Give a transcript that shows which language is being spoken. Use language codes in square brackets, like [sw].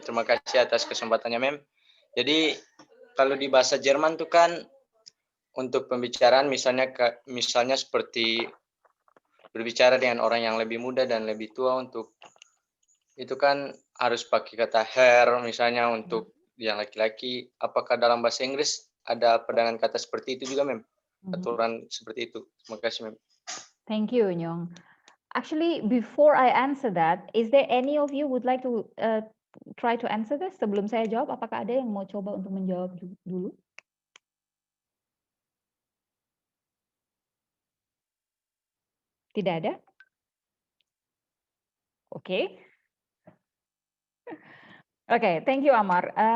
[id] Terima kasih atas kesempatannya, Mem. Jadi, kalau di bahasa Jerman tuh kan untuk pembicaraan misalnya seperti berbicara dengan orang yang lebih muda dan lebih tua, untuk itu kan harus pakai kata Herr misalnya untuk yang laki-laki. Apakah dalam bahasa Inggris ada pedangan kata seperti itu juga, Mem? Aturan seperti itu. Terima kasih, Mem. [en] Thank you, Nyong. Actually, before I answer that, is there any of you would like to try to answer this? [id] Sebelum saya jawab, apakah ada yang mau coba untuk menjawab dulu? Tidak ada? Oke. [en] Oke, thank you, Amar.